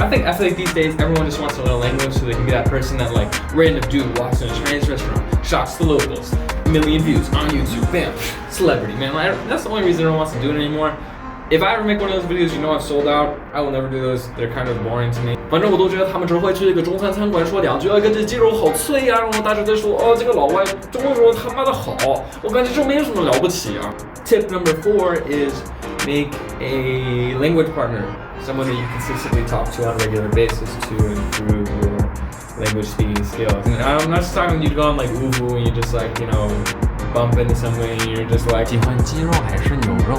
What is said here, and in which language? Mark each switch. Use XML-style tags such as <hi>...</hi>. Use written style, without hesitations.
<en>I feel like these days everyone just wants to learn a language so they can be that person that random dude walks in a Chinese restaurant, shocks the locals, million views on YouTube, bam, celebrity, man. That's the only reason everyone wants to do it anymore. If I ever make one of those videos, I've sold out. I will never do those. They're kind of boring to me.</en> <zh>反正我都觉得他们只会去一个中餐餐馆说两句，跟这鸡肉好脆啊，然后大家在说这个老外中文说他妈的好，我感觉这没有什么了不起啊。</zh> <en>Tip number 4 is make a language partner, someone that you consistently talk to on a regular basis to improve your language speaking skills. And I'm not just talking you go on Uvu and you just bump into somebody and you're just</en> <zh>喜欢鸡肉还是牛肉</zh>